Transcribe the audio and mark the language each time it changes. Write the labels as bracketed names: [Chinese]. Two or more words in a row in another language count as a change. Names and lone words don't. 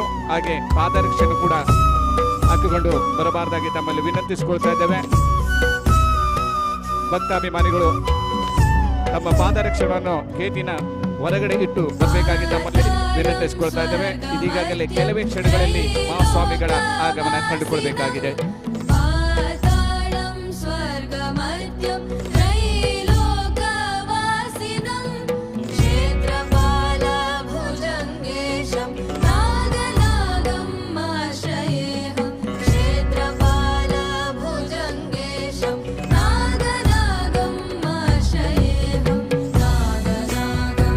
[Kannada] ಹಾಗೆ ಪಾದರಕ್ಷೆಯನ್ನು ಕೂಡ ಹಾಕಿಕೊಂಡು ಬರಬಾರದಾಗಿ ತಮ್ಮಲ್ಲಿ ವಿನಂತಿಸಿಕೊಳ್ತಾ ಇದ್ದೇವೆ. ಭಕ್ತಾಭಿಮಾನಿಗಳು ತಮ್ಮ ಪಾದರಕ್ಷೆಗಳನ್ನು ಗೇಟಿನ ಹೊರಗಡೆ ಇಟ್ಟು ಬರಬೇಕಾಗಿ ತಮ್ಮಲ್ಲಿ ವಿನಂತಿಸಿಕೊಳ್ತಾ ಇದ್ದೇವೆ. ಇದೀಗಾಗಲೇ ಕೆಲವೇ ಕ್ಷಣಗಳಲ್ಲಿ ಮಹಾಸ್ವಾಮಿಗಳ ಆಗಮನ ಕಂಡುಕೊಳ್ಬೇಕಾಗಿದೆ. [Sanskrit] पातालं स्वर्गमध्यं त्रैलोकवासिनं क्षेत्रपालभुजङ्गेशं नागनागम् आश्रयेऽहं क्षेत्रपालभुजङ्गेशं नागनागम् आश्रयेऽहं नागनागं